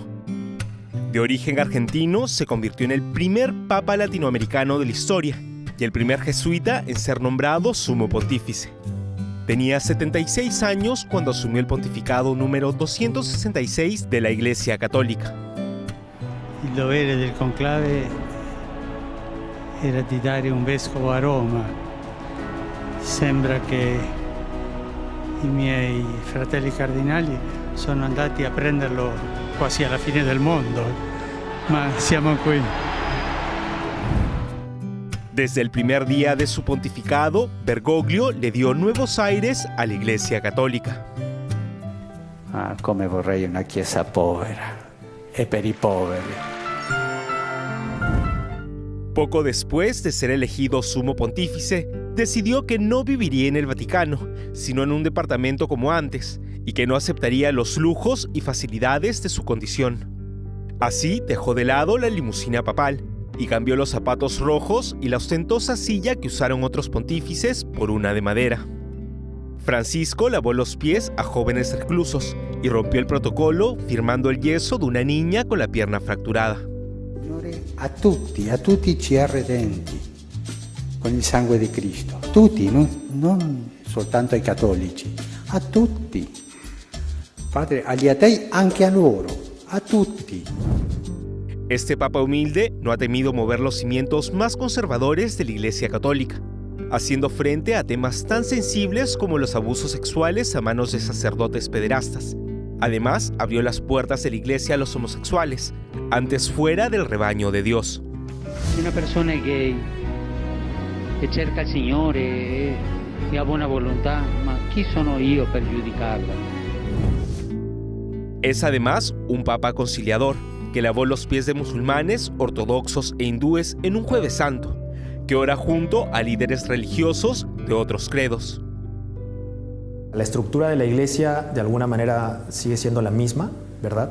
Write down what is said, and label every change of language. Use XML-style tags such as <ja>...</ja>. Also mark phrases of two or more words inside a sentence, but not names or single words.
<es>De origen argentino, se convirtió en el primer papa latinoamericano de la historia y el primer jesuita en ser nombrado sumo pontífice. Tenía 76 años cuando asumió el pontificado número 266 de la Iglesia Católica.</es> <it>Il dovere del conclave era di dare un vescovo a Roma. Sembra che i miei fratelli cardinali sono andati a prenderlo quasi alla fine del mondo, ma siamo qui.</it> <es>Desde el primer día de su pontificado, Bergoglio le dio nuevos aires a la Iglesia Católica.</es> <it>Ah, come vorrei una chiesa povera e per i poveri.</it> <es>Poco después de ser elegido sumo pontífice, decidió que no viviría en el Vaticano, sino en un departamento como antes, y que no aceptaría los lujos y facilidades de su condición. Así dejó de lado la limusina papal y cambió los zapatos rojos y la ostentosa silla que usaron otros pontífices por una de madera. Francisco lavó los pies a jóvenes reclusos y rompió el protocolo firmando el yeso de una niña con la pierna fracturada.</es> <it>A tutti ci arredenti con il sangue di Cristo. Tutti, non soltanto ai cattolici, a tutti. Padre, agli atei anche a loro, a tutti.</it> <es>Este papa humilde no ha temido mover los cimientos más conservadores de la Iglesia Católica, haciendo frente a temas tan sensibles como los abusos sexuales a manos de sacerdotes pederastas. Además, abrió las puertas de la Iglesia a los homosexuales, antes fuera del rebaño de Dios.</es> <it>Una persona que cerca il Signore e ha buona volontà, ma chi sono io per giudicarla?</it> <es>Es además un papa conciliador, que lavó los pies de musulmanes, ortodoxos e hindúes en un Jueves Santo, que ora junto a líderes religiosos de otros credos. La estructura de la Iglesia de alguna manera sigue siendo la misma, ¿verdad?</es>